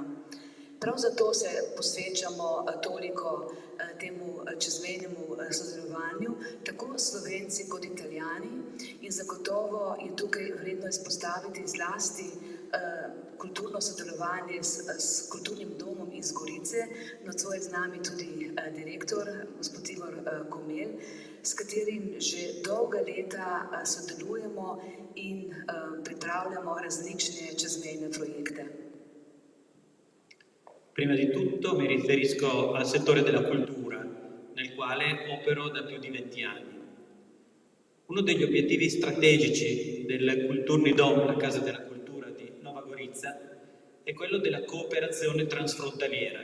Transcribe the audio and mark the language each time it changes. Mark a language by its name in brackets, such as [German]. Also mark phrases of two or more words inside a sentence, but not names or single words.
[Slovenian] Prav zato se posvečamo toliko temu čezmejnemu sodelovanju, tako Slovenci kot Italijani, in zagotovo je tukaj vredno izpostaviti zlasti kulturno sodelovanje s kulturnim domom iz Gorice. Nocoj je z nami tudi direktor, gospod Igor Komel, s katerim že dolga leta sodelujemo in pripravljamo različne čezmejne projekte. [Italian] Prima di tutto mi riferisco al settore della cultura, nel quale opero da più di 20 anni. Uno degli obiettivi strategici del Kulturni-dom, la Casa della Cultura di Nova Gorica, è quello della cooperazione transfrontaliera.